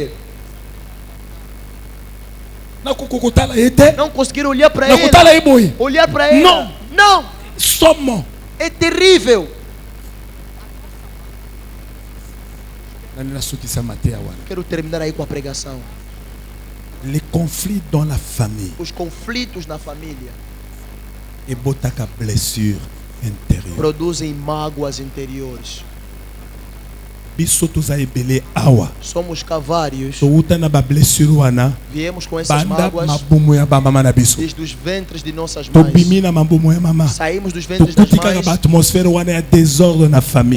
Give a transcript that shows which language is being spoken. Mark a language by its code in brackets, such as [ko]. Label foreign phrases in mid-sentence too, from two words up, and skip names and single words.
[pt] Vou morrer. Não conseguiram olhar para ela. Olhar para ela. Não. [fr] Somme. [pt] É terrível. Quero terminar aí com a pregação. [fr] Les conflits dans la famille. [pt] Os conflitos na família. [fr] Et botaka blessure intérieure. [pt] Produzem mágoas interiores. Somos cavários. Viemos com essas mágoas desde os ventres de nossas mães. Saímos dos ventres das mães.